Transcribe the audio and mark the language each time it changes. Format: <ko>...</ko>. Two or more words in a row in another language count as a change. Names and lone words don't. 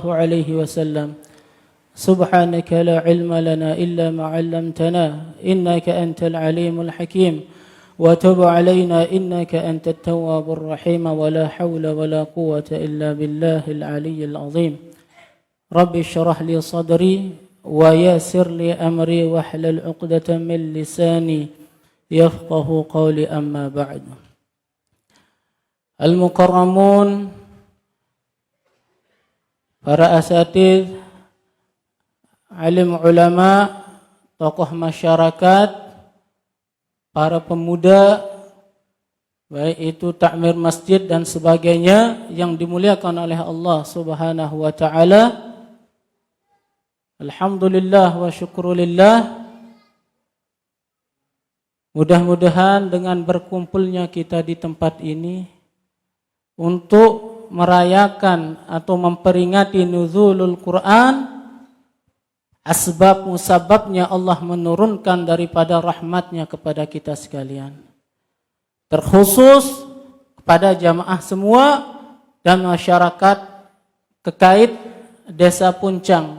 <ar>عليه وسلم سبحانك لا علم لنا إلا ما علمتنا إنك أنت العليم الحكيم وتب علينا إنك أنت التواب الرحيم ولا حول ولا قوة إلا بالله العلي العظيم رب اشرح لي صدري ويسر لي أمري واحلل عقدة من لساني يفقهوا قولي أما بعد.</ar> <id>Al-mukarramun, para asatidz, alim ulama, tokoh masyarakat, para pemuda, baik itu takmir masjid dan sebagainya yang dimuliakan oleh Allah</id> <ar>سبحانه وتعالى. الحمد لله والشكر لله.</ar> <id>Mudah-mudahan dengan berkumpulnya kita di tempat ini untuk merayakan atau memperingati nuzulul Quran, asbab musababnya Allah menurunkan daripada rahmatnya kepada kita sekalian, terkhusus kepada jamaah semua dan masyarakat kekait Desa Puncang.</id>